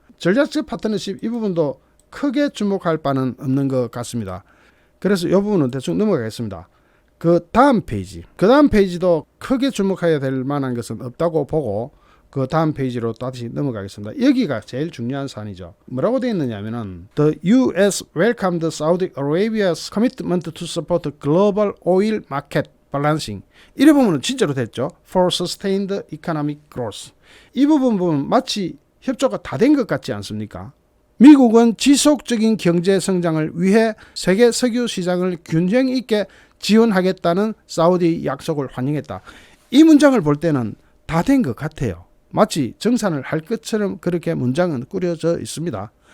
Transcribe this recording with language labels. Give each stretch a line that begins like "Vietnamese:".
Korean: 전략적 파트너십 이 부분도 크게 주목할 바는 없는 것 같습니다. 그래서 이 부분은 대충 넘어가겠습니다. 그 다음 페이지도 크게 주목해야 될 만한 것은 없다고 보고 그 다음 페이지로 다시 넘어가겠습니다. 여기가 제일 중요한 사안이죠. 뭐라고 되어 있느냐면은
English: The U.S. welcomed Saudi Arabia's commitment to support global oil market balancing.
Korean: 이래 보면 진짜로 됐죠.
English: For sustained economic growth.
Korean: 이 부분 보면 마치 협조가 다 된 것 같지 않습니까? 미국은 지속적인 경제 성장을 위해 세계 석유 시장을 균형 있게 지원하겠다는 사우디의 약속을 환영했다. 이 문장을 볼 때는 다 된 것 같아요. 마치 정산을 할 것처럼 그렇게 문장은 꾸려져 있습니다.